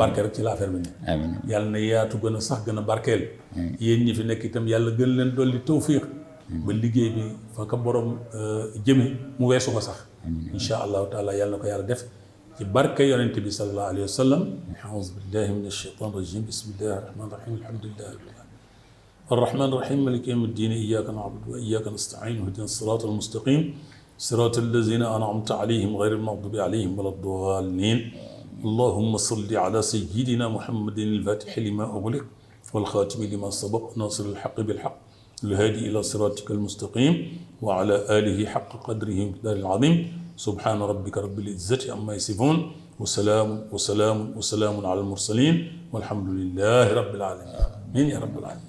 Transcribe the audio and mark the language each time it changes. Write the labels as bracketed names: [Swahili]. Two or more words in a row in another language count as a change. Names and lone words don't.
[Wolof] barkeel rek ci la affaire bi ne yàlla na yaatu gën a sax gën a barkeel yéen ñi fi nekk itam yàlla gën leen dolli tawfiq ba liggéey bi fa ka borom jëme mu weesu ko sax [Arabic] إن شاء الله تعالى [Wolof] yàlla na ko yàlla def ci barke yonent bi [Arabic] صلى الله عليه وسلم أعوذ بالله من الشيطان الرجيم بسم الله الرحمن الرحيم الحمد لله رب العالمين الرحمن الرحيم مالك يوم الدين إياك نعبد وإياك نستعين اهدنا الصراط المستقيم صراط الذين أنعمت عليهم غير المغضوب عليهم ولا الضالين اللهم صل على سيدنا محمد الفاتح لما أغلق والخاتم لما سبق ناصر الحق بالحق الهادي إلى صراطك المستقيم وعلى آله حق قدره ومقداره العظيم سبحان ربك رب العزة عما يصفون وسلام على المرسلين والحمد لله رب العالمين آمين يا رب العالمين.